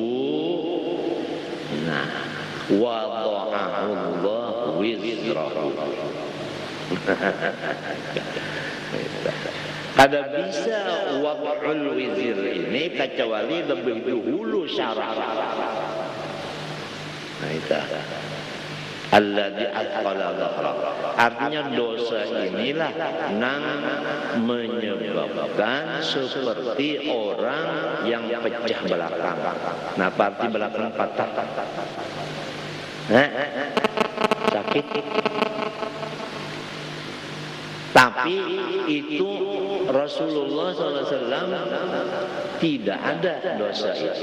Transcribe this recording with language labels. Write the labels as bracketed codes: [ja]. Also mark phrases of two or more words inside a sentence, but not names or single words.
[ar] Nah, وضعه الله وزره. [bjn] Kada bisa [ar] وضع الوزر [bjn] ini kecuali lebih dahulu syarah. [ar] Nah itu الذي أثقل ظهره. [bjn] Artinya dosa inilah nang menyebabkan seperti orang yang pecah belakang. [id] Nah, arti belakang patah. Sakit. Tapi itu Rasulullah SAW tidak ada dosa itu.